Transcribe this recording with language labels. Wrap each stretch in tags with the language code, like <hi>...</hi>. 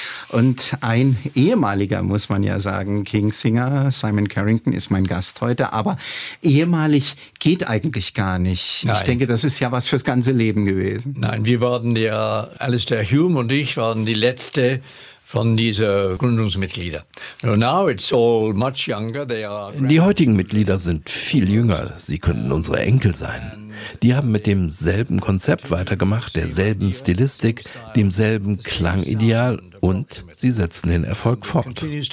<de>Und ein ehemaliger, muss man ja sagen, Kingsinger, Simon Carrington, ist mein Gast heute. Aber ehemalig geht eigentlich gar nicht. Nein. Ich denke, das ist ja was fürs ganze Leben gewesen. Nein, wir waren ja, Alistair Hume und ich waren die letzte von dieser Gründungsmitglieder.</de> <en>Now it's all much younger. They are.</en> <de>Die heutigen Mitglieder sind viel jünger. Sie könnten unsere Enkel sein. Die haben mit demselben Konzept weitergemacht, derselben Stilistik, demselben Klangideal und sie setzen den Erfolg fort.</de>